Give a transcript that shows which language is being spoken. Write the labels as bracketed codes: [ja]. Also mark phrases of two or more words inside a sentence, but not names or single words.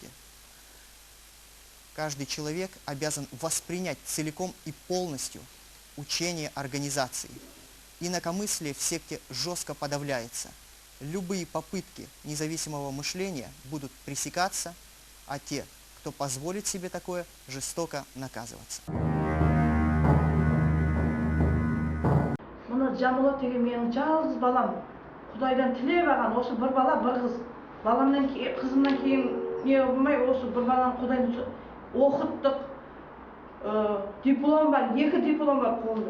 [ru] Каждый человек обязан воспринять целиком и полностью учение организации. Инакомыслие в секте жестко подавляется. Любые попытки независимого мышления будут пресекаться, а те, кто позволит себе такое, жестоко наказываться. [kk] Мұны Жамбылат деген менің жалғыз балам. Құдайдан тілеп алған осы бір бала, бір қыз. Қызымнан кейін не болмай, осы бір баланы Құдайдан оқыттық. Диплом бар, 2 диплом бар қолында.